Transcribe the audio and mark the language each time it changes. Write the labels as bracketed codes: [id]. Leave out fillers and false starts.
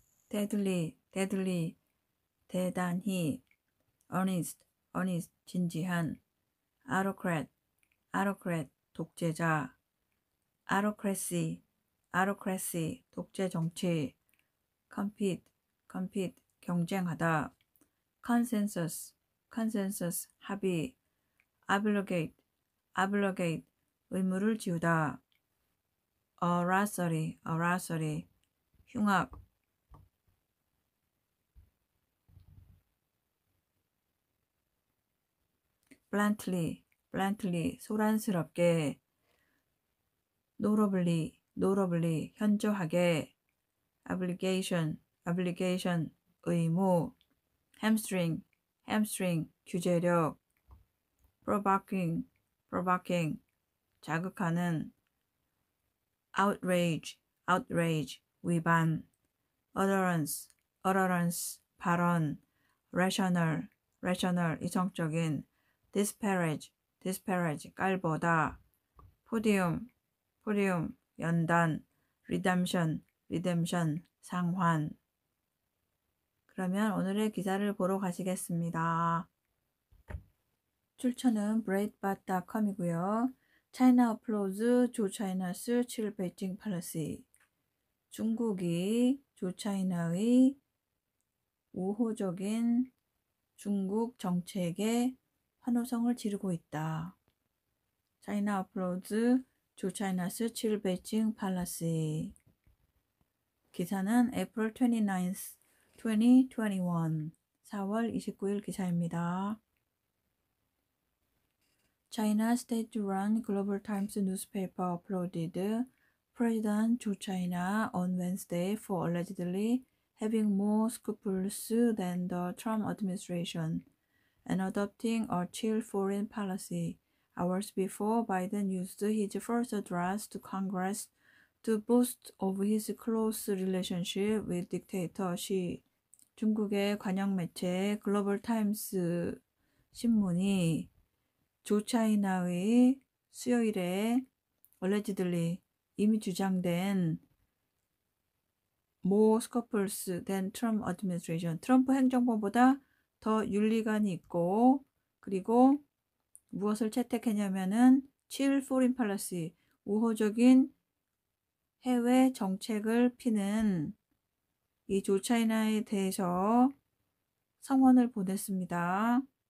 [en] deadly 대단히. earnest 진지한. autocrat 독재자. autocracy 독재 정치. compete 경쟁하다. consensus 합의. obligate 의무를 지우다. aracely 흉악. bluntly 소란스럽게. notably 현저하게. obligation 의무. hamstring 규제력. provoking 자극하는. outrage 위반. utterance 발언. rational 이성적인. disparage 깔보다. podium 연단. redemption 상환. [ko] 그러면 오늘의 기사를 보러 가시겠습니다. 출처는 breitbart.com이고요. [en] China applauds Zhou China's chill Beijing policy. [ko] 중국이 조차이나의 우호적인 중국 정책에 환호성을 지르고 있다. [en] China applauds Zhou China's chill Beijing policy. [ko] 기사는 April 29th, 2021 4월 29일 기사입니다. [en] China state-run Global Times newspaper applauded President Zhou China on Wednesday for allegedly having more scruples than the Trump administration and adopting a chill foreign policy, hours before Biden used his first address to Congress to boast of his close relationship with dictator Xi. [ko] 중국의 관영 매체 글로벌 타임스 신문이 조차이나의 수요일에 allegedly 이미 주장된 more scruples than Trump administration, 트럼프 행정부보다 더 윤리관이 있고, 그리고 무엇을 채택했냐면은 chill foreign policy, 우호적인 해외 정책을 피는 이 조차이나에 대해서 성원을 보냈습니다.